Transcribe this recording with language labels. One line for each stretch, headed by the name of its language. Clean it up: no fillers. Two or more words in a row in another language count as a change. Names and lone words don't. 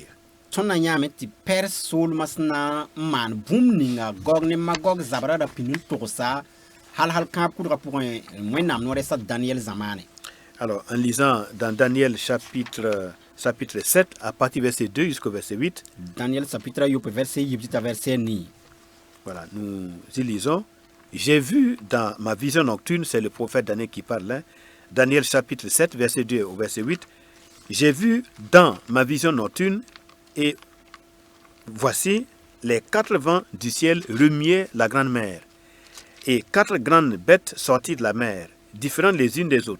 Mossi: Tõnd na yãame tɩ Perse soolmã sẽn na n maan bũmb ninga Gog ne Magog zabra ra pĩnd n togsa hal kãab kʋdga pʋgẽ wẽnnaam noorɛ sa Daniel zamaane.
French: Alors, en lisant dans Daniel chapitre 7, à partir du verset 2 jusqu'au verset 8,
Mossi: Daniel chapitre yope verset yib tɩ t'a verset nii.
French: voilà, nous y lisons. J'ai vu dans ma vision nocturne, c'est le prophète Daniel qui parle, hein, Daniel chapitre 7, verset 2 au verset 8, j'ai vu dans ma vision nocturne, et voici les 4 vents du ciel remuaient la grande mer, et 4 grandes bêtes sorties de la mer, différentes les unes des autres.